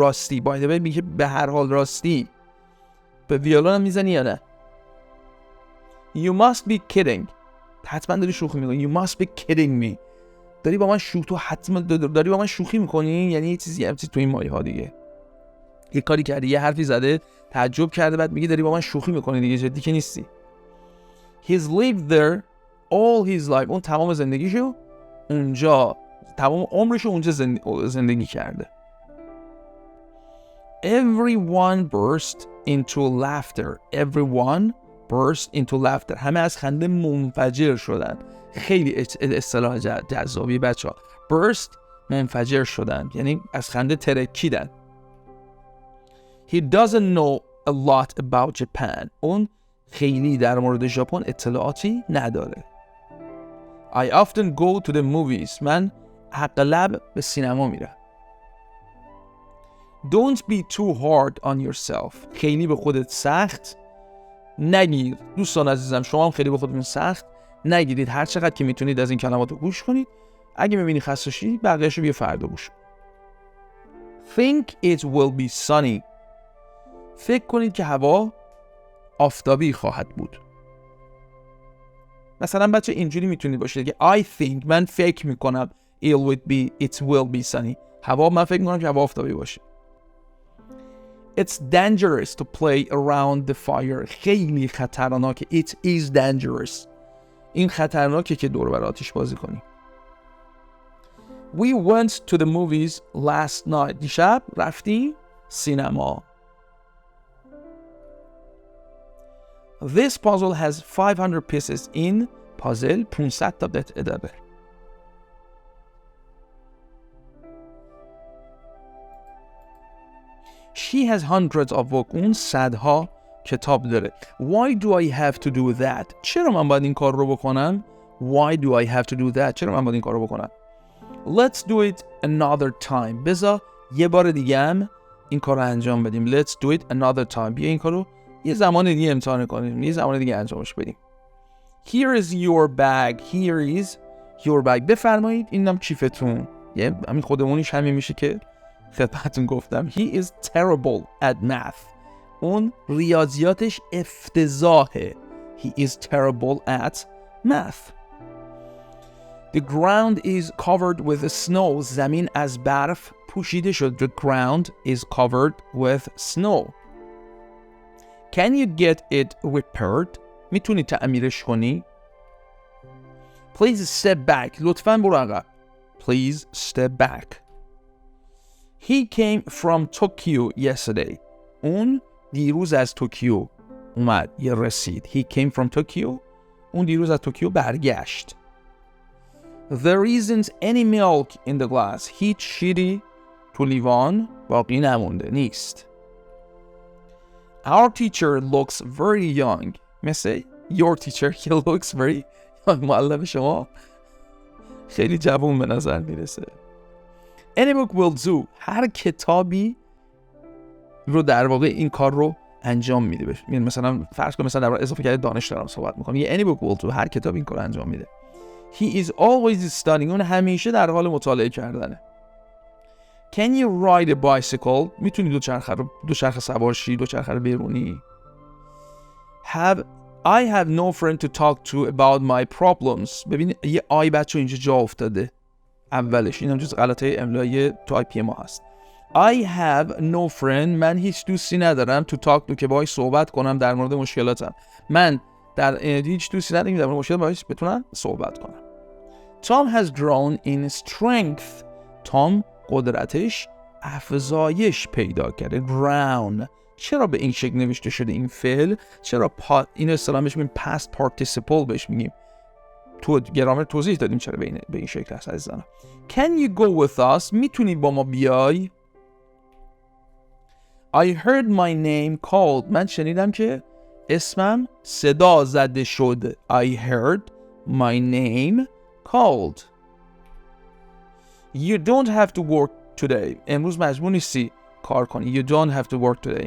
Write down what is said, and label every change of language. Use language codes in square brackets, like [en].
[fa] راستی، [en] by the way [fa] میگه به هر حال راستی. به ویولون هم میزنی یا نه؟ [en] You must be kidding. [fa] حتما داری شوخی میکنی. [en] You must be kidding me. [fa] داری با من شوخی میکنی، یعنی یه چیزی تو این مایه ها دیگه. یه کاری کردی، یه حرفی زده، تعجب کرده، بعد میگه داری با من شوخی میکنی دیگه، جدی که نیستی. [en] He's lived there all his life. [fa] اون تمام زندگیشو اونجا، تمام عمرشو اونجا زندگی کرده. [en] Everyone burst into laughter. Everyone burst into laughter. [fa] همه از خنده منفجر شدن. خیلی اصطلاح جذابی بچه‌ها. burst منفجر شدن، یعنی از خنده ترکیدن. [en] He doesn't know a lot about Japan. [fa] اون خیلی در مورد ژاپن اطلاعاتی نداره. [en] I often go to the movies. [fa] من اغلب به سینما میرم. [en] Don't be too hard on yourself. [fa] خیلی به خودت سخت نگیر. دوستان عزیزم، شما هم خیلی به خودتون سخت نگیرید. هر چقدر که میتونید از این کلمات رو گوش کنید. اگه میبینی خسته شدی، بقیه‌شو بیا فردا گوش کن. [en] Think it will be sunny. [fa] فکر کنید که هوا آفتابی خواهد بود. مثلا بچه اینجوری میتونید باشید که [en] I think، [fa] من فکر میکنم [en] it will be sunny. [fa] من فکر میکنم که هوا آفتابی باشه. [en] It's dangerous to play around the fire. [fa] خیلی خطرناکه. [en] It is dangerous. [fa] این خطرناکه که دور بر آتش بازی کنی. [en] We went to the movies last night. [fa] دیشب رفتیم سینما. [en] This puzzle has 500 pieces. [fa] این پازل 500 تا قطعه داره. [en] She has hundreds of books. [fa] اون صدها کتاب داره. [en] Why do I have to do that? [fa] چرا من باید این کار رو بکنم؟ [en] Why do I have to do that? [fa] چرا من باید این کار رو بکنم؟ [en] Let's do it another time. [fa] بذار یه بار دیگه هم این کار رو انجام بدیم. [en] Let's do it another time. [fa] بیا این کار رو یه زمان دیگه امتحان کنیم. یه زمان دیگه انجامش بدیم. [en] Here is your bag. Here is your bag. [fa] بفرمایید اینم کیفتون. یه همین خودمونیش همین میشه که خدمتتون گفتم. [en] He is terrible at math. [fa] اون ریاضیاتش افتضاحه. [en] He is terrible at math. The ground is covered with snow. [fa] زمین از برف پوشیده شد. [en] The ground is covered with snow. Can you get it repaired? [fa] میتونی تعمیرش کنی؟ [en] Please step back. [fa] لطفاً برو عقب. [en] Please step back. He came from Tokyo yesterday. [fa] اون دیروز از توکیو اومد یا رسید. [en] He came from Tokyo. [fa] اون دیروز از توکیو برگشت. [en] There isn't any milk in the glass. [fa] هیچ شیری تو لیوان باقی نمونده نیست. [en] Our teacher looks very young. مثل your teacher he looks very young. [fa] معلم شما خیلی جوان به نظر میرسه. [en] Any book will do. [fa] هر کتابی رو در واقع این کار رو انجام میده. یعنی مثلا فرض کن مثلا در اضافه کرده دانش دارم صحبت میکنم. [en] یه any book will do. [fa] هر کتاب این کار رو انجام میده. [en] He is always studying. [fa] اون همیشه در حال مطالعه kardane. [en] Can you ride a bicycle? [fa] میتونی دوچرخه سوار شی، دوچرخه رو برونی. [en] I have no friend to talk to about my problems. [fa] ببین یه آی بچه اینجا جا افتاده اولش. این هم جز غلطه املایی تایپی ما هست. [en] I have no friend. [fa] من هیچ دوستی ندارم [en] to talk to [fa] که باهاش صحبت کنم در مورد مشکلاتم. من هیچ دوستی ندارم در مورد مشکلات باهاش بتونم صحبت کنم. [en] Tom has grown in strength. [fa] تام قدرتش افزایش پیدا کرده. [en] ground. [fa] چرا به این شکل نوشته شده این فعل؟ چرا این اصطلاح بهش میگیم past participle بهش میگیم؟ تو گرامر توضیح دادیم چرا به این شکل هست عزیزان. [en] Can you go with us? [fa] میتونی با ما بیای؟ [en] I heard my name called. [fa] من شنیدم که اسمم صدا زده شد. [en] I heard my name called. You don't have to work today. [fa] امروز مجبور نیستی کار کنی. [en] You don't have to work today.